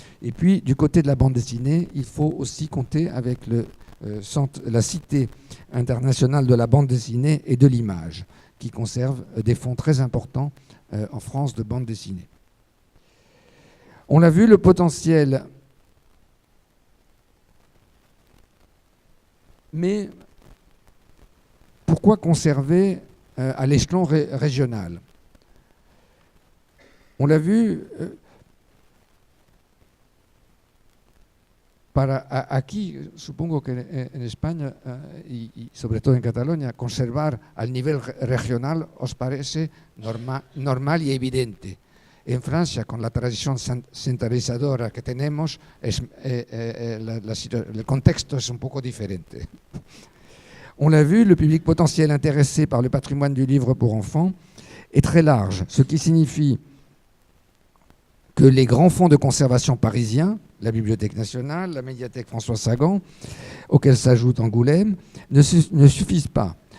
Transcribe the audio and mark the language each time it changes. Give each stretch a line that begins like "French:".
French: Et puis, du côté de la bande dessinée, il faut aussi compter avec la Cité internationale de la bande dessinée et de l'image, qui conserve des fonds très importants en France de bande dessinée. On l'a vu, le potentiel, mais pourquoi conserver à l'échelon régional? On l'a vu,
Spanish: aquí, supongo que en España y sobre todo en Cataluña, conservar al nivel regional os parece normal y evidente. En Francia, con la tradición centralizadora que tenemos, el contexto es un poco diferente.
French: On l'a vu, le public potentiel intéressé par le patrimoine du livre pour enfants est très large, ce qui signifie que les grands fonds de conservation parisiens, la Bibliothèque nationale, la médiathèque François Sagan, auxquels s'ajoute Angoulême, ne suffisent pas.